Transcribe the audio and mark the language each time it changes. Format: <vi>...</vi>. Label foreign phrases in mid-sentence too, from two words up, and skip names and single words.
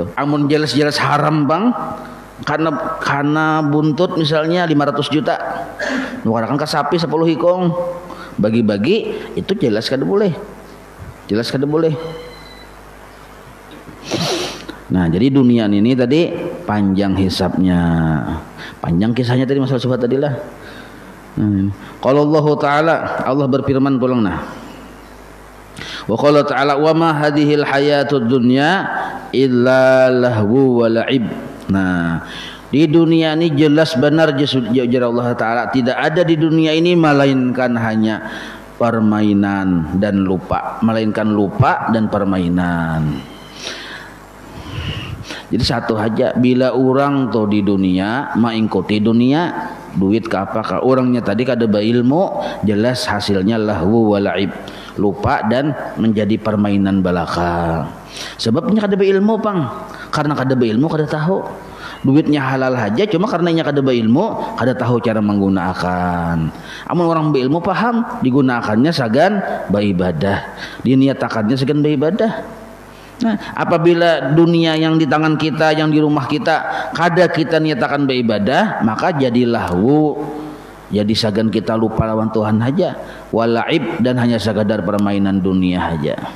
<bjn>Amun jelas-jelas haram bang. Karena buntut misalnya 500 juta nukarakan ke sapi 10 hikong bagi-bagi itu jelas kada boleh. Nah, jadi dunia ini tadi panjang hisapnya, panjang kisahnya tadi masalah subhat tadi lah. Kalau Allah Ta'ala, Allah berfirman pulang nah,</bjn> <ar>وقال تعالى وما هذه الحياة الدنيا إلا لهو ولعب.</ar> <bjn>Nah, di dunia ini jelas benar jujur Allah Ta'ala tidak ada di dunia ini melainkan hanya permainan dan lupa, melainkan lupa dan permainan. Jadi satu aja, bila orang tuh di dunia mengikuti dunia, duit ke apakah orangnya tadi kada berilmu, jelas hasilnya</bjn> <ar>لهو ولعب,</ar> <bjn>lupa dan menjadi permainan belaka. Sebabnya kada berilmu pang, karena kada berilmu kada tahu. Duitnya halal aja, cuma karena nya kada berilmu, kada tahu cara menggunakan. Amun orang berilmu paham, digunakannya sagan beribadah, diniatakannya sagan beribadah. Nah, apabila dunia yang di tangan kita, yang di rumah kita, kada kita niatakan beribadah, maka jadi lahu, jadi sagan kita lupa lawan Tuhan aja, walaib dan hanya sekadar permainan dunia aja.</bjn>